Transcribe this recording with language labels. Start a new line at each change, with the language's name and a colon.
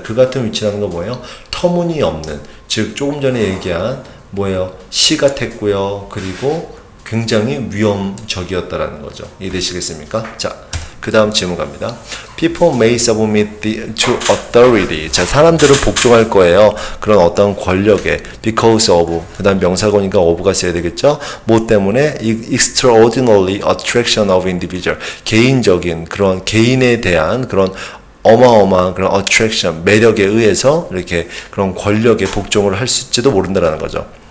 Korean: 그 같은 위치라는 건 뭐예요? 터무니없는, 즉 조금 전에 얘기한 뭐예요? 시 같았고요. 그리고 굉장히 위험적이었다라는 거죠. 이해되시겠습니까? 자, 그 다음 질문 갑니다.
English: People may submit to authority.
Korean: 자, 사람들은 복종할 거예요. 그런 어떤 권력에.
English: Because of.
Korean: 그 다음 명사거니까 of가 써야 되겠죠? 뭐 때문에?
English: Extraordinary attraction of individual.
Korean: 개인적인 그런 개인에 대한 그런 어마어마한 그런 attraction, 매력에 의해서 이렇게 그런 권력에 복종을 할지도 모른다라는 거죠.